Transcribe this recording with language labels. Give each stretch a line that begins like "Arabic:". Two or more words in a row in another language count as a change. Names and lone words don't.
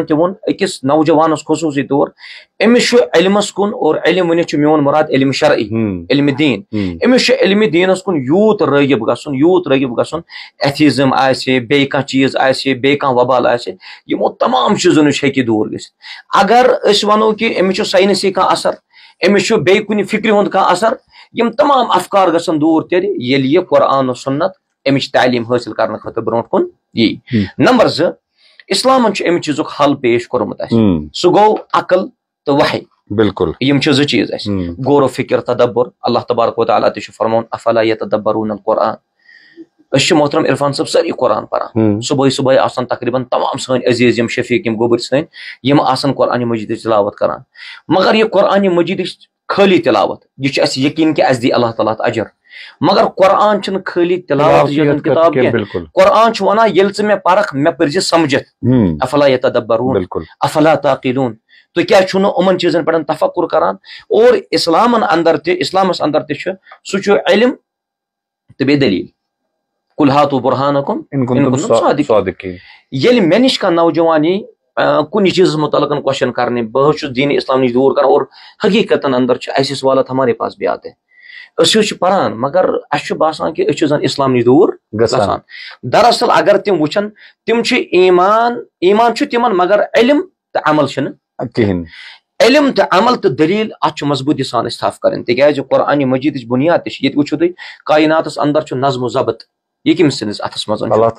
Kashmiri: تہِ ووٚن أکِس نوجوانس خصوٗصی طور أمِس چھُ علمس کُن اور علم ؤنِتھ چھُ میون مُراد علمِ شرعی علمِ دیٖن أمِس چھُ علمِ دیٖنس کُن یوٗت رٲغِب گژھُن ایتھیزم آسہِ بیٚیہِ کانٛہہ چیٖز آسہِ بیٚیہِ کانٛہہ وبال آسہِ یِمو تمام چیٖزو نِش ہیٚکہِ دوٗر گٔژھِتھ اگر أسۍ ونو کہِ أمِس چھُ ساینسی کانٛہہ اثر أمِس چھُ بیٚیہِ کُنہِ فکرِ ہُنٛد کانٛہہ اثر یِم تمام افکار گژھن دوٗر تیٚلہِ ییٚلہِ یہِ قرآن و سُنت اَمِچ تعلیٖم حٲصِل کرنہٕ خٲطرٕ برونٛٹھ کُن یی. نمبر 2 اسلامن چھُ اَمہِ چیٖزُک حل پیش کوٚرمُت اَسہِ سُہ گوٚو عقل تہٕ وحی بالکل یِم چھِ 2 چیٖز اَسہِ غور و فِکر تدبر اللہ تبارک و تعالیٰ تہِ چھُ فرماوُن
Arabic: افلا یتدبرون القرآن
Kashmiri: أسۍ چھِ محترم عرفان صٲب سٲری قرآن پران صبحٲے آسان تقریٖباً تمام سٲنۍ عزیٖز یِم شفیٖق یِم گوٚبٕرۍ سٲنۍ یِم آسان قرآنِ مجیٖدٕچ تلاوت کران مگر یہِ قرآنِ مجیٖدٕچ خٲلی تلاوت یہِ چھُ اَسہِ یقیٖن کہِ اَسہِ دی اللہ تعالیٰ اجر مگر قرآن چھُنہٕ خٲلی تلاوت کِتاب کینٛہہ قرآن چھُ ونان ییٚلہِ ژٕ مےٚ پرکھ مےٚ پٔرزِ سمجھِتھ
Arabic: افلا یتدبرون افلا تعقلون
Kashmiri: تُہۍ کیازِ چھُو نہٕ یِمن چیٖزن پٮ۪ٹھ تفکر کران اور اسلامس اندر تہِ چھُ سُہ چھُ علم تہٕ بیٚیہِ دلیٖل
Arabic: قُل ہاتوٗ برہانکم اِن کُنتُم صادقیٖن
Kashmiri: ییٚلہِ مےٚ نِش کانٛہہ نوجوان یی کُنہِ چیٖزس مُتعلقن کوسچن کرنہِ بہٕ حظ چھُس دیٖنِ اسلام نِش دوٗر کران اور حقیٖقتن اندر چھُ
Urdu: ایسے سوالات ہمارے پاس بھی آتے
Kashmiri: أسۍ حظ چھِ پران مگر اَسہِ چھُ باسان کہِ أسۍ چھِ زن اسلام نِش دوٗر گژھان دراصل اگر تِم وٕچھن تِم چھِ ایمان چھُ تِمن مگر علم تہٕ عمل چھُنہٕ کِہینۍ علم تہٕ عمل تہٕ دلیٖل اتھ چھُ مضبوٗطی سان أسۍ تھپھ کرٕنۍ تِکیازِ قرآنِ مجیٖدٕچ بُنیاد تہِ چھِ ییٚتہِ وٕچھو تُہۍ کایناتس اندر چھُ نظم و ضبط یہِ کٔمِس سٕنٛدِس اتھس منٛز